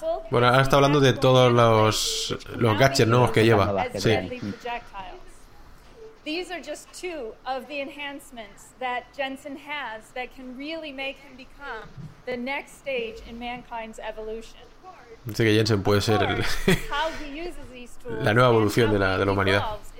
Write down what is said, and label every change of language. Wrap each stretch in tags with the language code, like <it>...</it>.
<es>Bueno, ahora está hablando de todos los gadgets nuevos que lleva. Sí.</es> <en>These are just two of the enhancements that Jensen has that can really make him become the next stage in mankind's evolution.</en> <es>Dice que Jensen puede ser la nueva evolución de la humanidad.</es>